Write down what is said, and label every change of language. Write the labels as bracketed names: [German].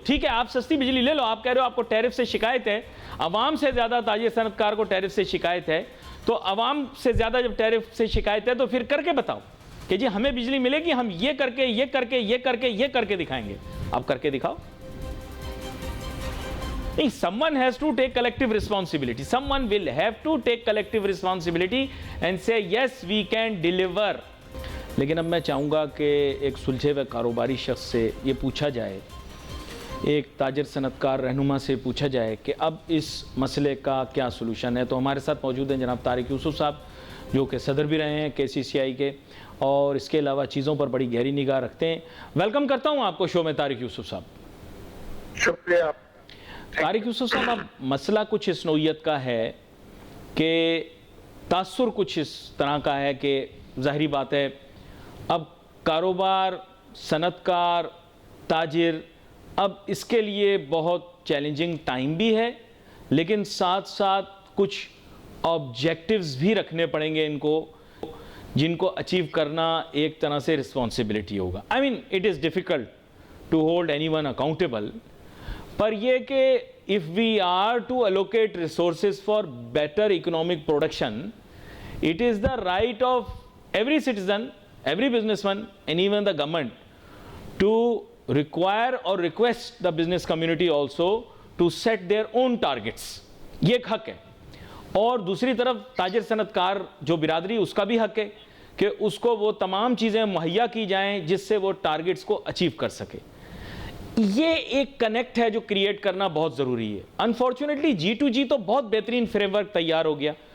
[Urdu] ٹھیک ہے, آپ سستی بجلی لے لو. آپ کہہ رہے ہو آپ کو ٹیرف سے شکایت ہے, عوام سے زیادہ تاجر صنعت کار کو ٹیرف سے شکایت ہے, تو عوام سے زیادہ جب ٹیرف سے شکایت ہے تو پھر کر کے بتاؤ کہ جی ہمیں بجلی ملے گی, ہم یہ کر کے یہ کر کے یہ کر کے یہ کر کے دکھائیں گے. آپ کر کے دکھاؤ. نہیں, [English] someone has to take collective responsibility. Someone will have to take collective responsibility and say yes we can deliver. [Urdu] لیکن اب میں چاہوں گا کہ ایک سلجھے ہوئے کاروباری شخص سے یہ پوچھا جائے, ایک تاجر صنعت کار رہنما سے پوچھا جائے کہ اب اس مسئلے کا کیا سلوشن ہے. تو ہمارے ساتھ موجود ہیں جناب طارق یوسف صاحب, جو کہ صدر بھی رہے ہیں KCCI کے, اور اس کے علاوہ چیزوں پر بڑی گہری نگاہ رکھتے ہیں. ویلکم کرتا ہوں آپ کو شو میں طارق یوسف صاحب. شکریہ. طارق یوسف صاحب, اب مسئلہ کچھ اس نوعیت کا ہے کہ تاثر کچھ اس طرح کا ہے کہ ظاہری بات ہے اب کاروبار, صنعت کار, تاجر, اب اس کے لیے بہت چیلنجنگ ٹائم بھی ہے, لیکن ساتھ ساتھ کچھ آبجیکٹیوز بھی رکھنے پڑیں گے ان کو, جن کو اچیو کرنا ایک طرح سے رسپانسبلٹی ہوگا. [English] I mean, it is difficult to hold anyone accountable. [Urdu] پر یہ کہ [English] if we are to allocate resources for better economic production, it is the right of every citizen, every businessman and even the government to require or request the business community also to set their own targets. [Urdu] یہ ایک حق ہے. اور دوسری طرف تاجر صنعت کار جو برادری, اس کا بھی حق ہے کہ اس کو وہ تمام چیزیں مہیا کی جائیں جس سے وہ ٹارگٹس کو اچیو کر سکے. یہ ایک کنیکٹ ہے جو کریٹ کرنا بہت ضروری ہے. انفارچونیٹلی G2G تو بہت بہترین فریم ورک تیار ہو گیا.